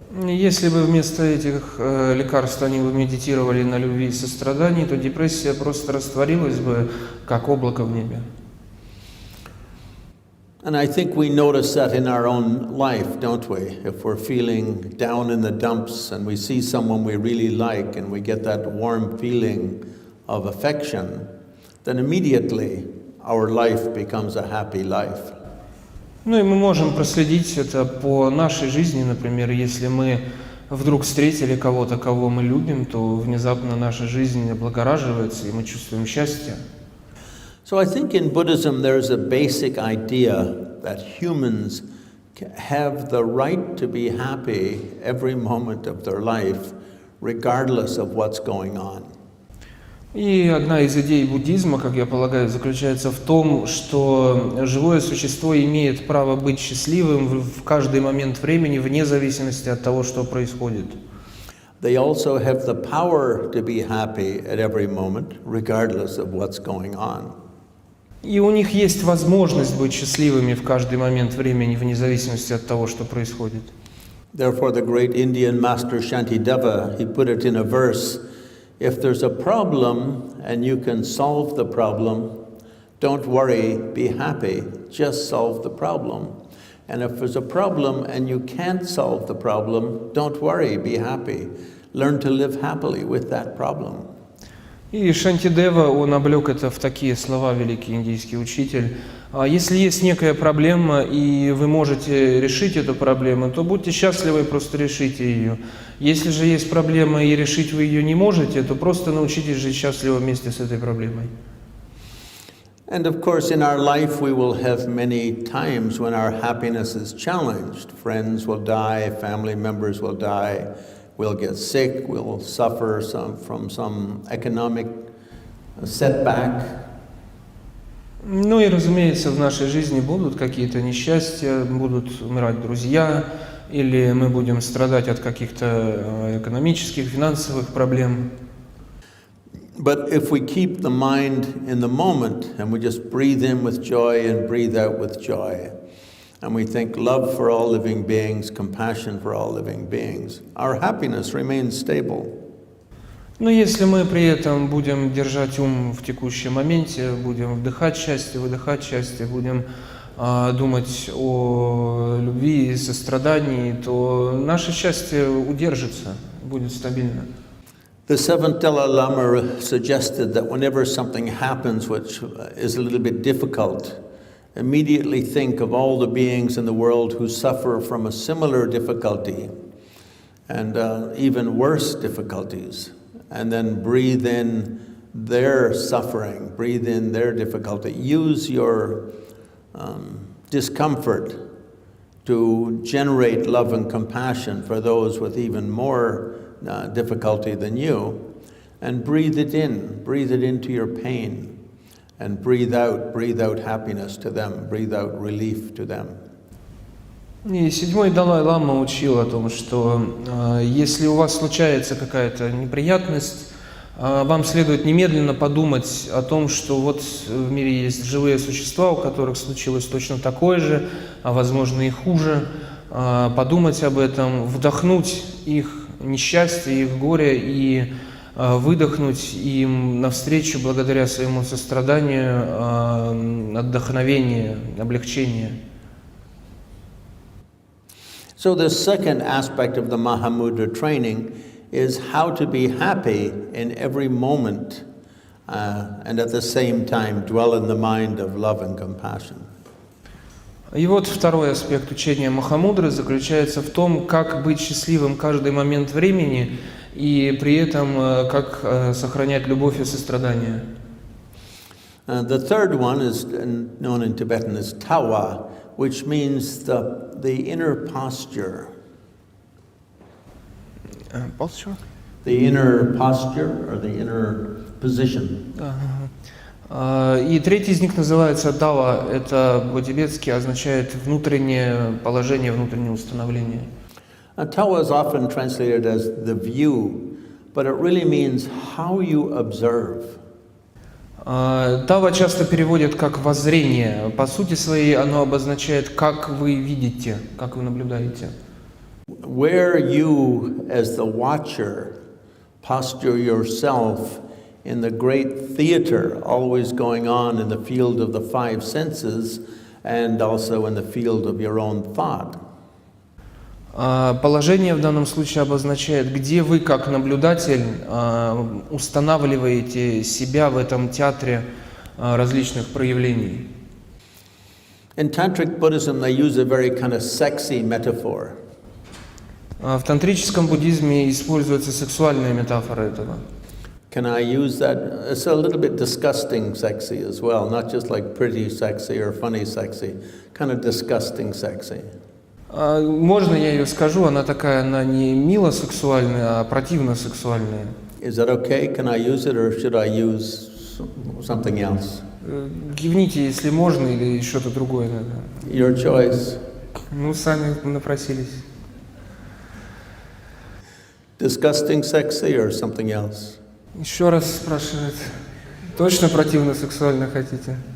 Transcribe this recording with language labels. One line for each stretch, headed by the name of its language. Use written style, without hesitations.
Russian: Если бы вместо этих лекарств они бы медитировали на любви и сострадании, то депрессия просто растворилась бы, как облако в небе.
English: And I think we notice that in our own life, don't we? If we're feeling down in the dumps and we see someone we really like and we get that warm feeling of affection, then immediately our life becomes a happy life.
Russian: Ну и мы можем проследить это по нашей жизни, например, если мы вдруг встретили кого-то, кого мы любим, то внезапно наша жизнь облагораживается, и мы чувствуем счастье.
English: So I think in Buddhism there's a basic idea that humans have the right to be happy every moment of their life, regardless of what's going on.
Russian: И одна из идей буддизма, как я полагаю, заключается в том, что живое существо имеет право быть счастливым в каждый момент времени, вне зависимости от того, что происходит.
English: They also have the power to be happy at every moment, regardless of what's going on.
Russian: И у них есть возможность быть счастливыми в каждый момент времени, вне зависимости от того, что происходит.
English: Therefore, the great Indian master Shantideva, he put it in a verse, if there's a problem and you can solve the problem, don't worry, be happy, just solve the problem. And if there's a problem and you can't solve the problem, don't worry, be happy. Learn to live happily with that problem.
Russian: И Шантидева, он облег это в такие слова, великий индийский учитель. Если есть некая проблема, и вы можете решить эту проблему, то будьте счастливы и просто решите ее. Если же есть проблема, и решить вы ее не можете, то просто научитесь жить счастливо вместе с этой проблемой.
English: And of course, in our life, we will have many times when our happiness is challenged. Friends will die, family members will die. We'll get sick, we'll suffer from some economic setback.
Russian: Ну и, разумеется, в нашей жизни будут какие-то несчастья, будут умирать друзья, или мы будем страдать от каких-то экономических, финансовых проблем.
English: But if we keep the mind in the moment and we just breathe in with joy and breathe out with joy, and we think love for all living beings, compassion for all living beings, our happiness remains stable.
Russian: Но если мы при этом будем держать ум в текущем моменте, будем вдыхать счастье, выдыхать счастье, будем думать о любви и сострадании, то наше счастье удержится, будет стабильно.
English: The seventh Dalai-ламы suggested that whenever something happens which is a little bit difficult, immediately think of all the beings in the world who suffer from a similar difficulty and even worse difficulties, and then breathe in their suffering, breathe in their difficulty. Use your discomfort to generate love and compassion for those with even more difficulty than you, and breathe it into your pain. And breathe out happiness to them, breathe out relief to them.
Russian: И седьмой Далай-лама учил о том, что если у вас случается какая-то неприятность, вам следует немедленно подумать о том, что вот в мире есть живые существа, у которых случилось точно такое же, а возможно и хуже. Подумать об этом, вдохнуть их несчастье, их горе и выдохнуть им навстречу благодаря своему состраданию, отдохновение, облегчение.
English: So the second aspect of the Mahamudra training is how to be happy in every moment and at the same time dwell in the mind of love and compassion.
Russian: И вот второй аспект учения Махамудры заключается в том, как быть счастливым каждый момент времени и при этом как сохранять любовь и сострадание.
English: The third one is known in Tibetan as tawa, which means the inner posture. Posture? The inner posture or the inner position.
Russian: И третий из них называется дава. Это по-тибетски означает внутреннее положение, внутреннее установление.
English: Tawa is often translated as the view, but it really means how you observe.
Russian: Дава часто переводят как воззрение. По сути своей оно обозначает, как вы видите, как вы наблюдаете.
English: Where you, as the watcher, posture yourself in the great theater always going on in the field of the five senses and also in the field of your own thought.
Russian: Положение в данном случае обозначает, где вы, как наблюдатель, устанавливаете себя в этом театре различных проявлений.
English: In tantric Buddhism, they use a very kind of sexy metaphor.
Russian: В тантрическом буддизме используется сексуальная метафора этого.
English: Can I use that? It's a little bit disgusting sexy as well, not just like pretty sexy or funny sexy, kind of disgusting sexy.
Russian: Можно я ее скажу? Она такая, она не мило сексуальная, а противно сексуальная.
English: Is that okay? Can I use it or should I use something else?
Russian: Кивните, если можно, или что-то другое надо.
English: Your choice.
Russian: Ну, сами напросились.
English: Disgusting sexy or something else?
Russian: Еще раз спрашивает. Точно противно сексуально хотите?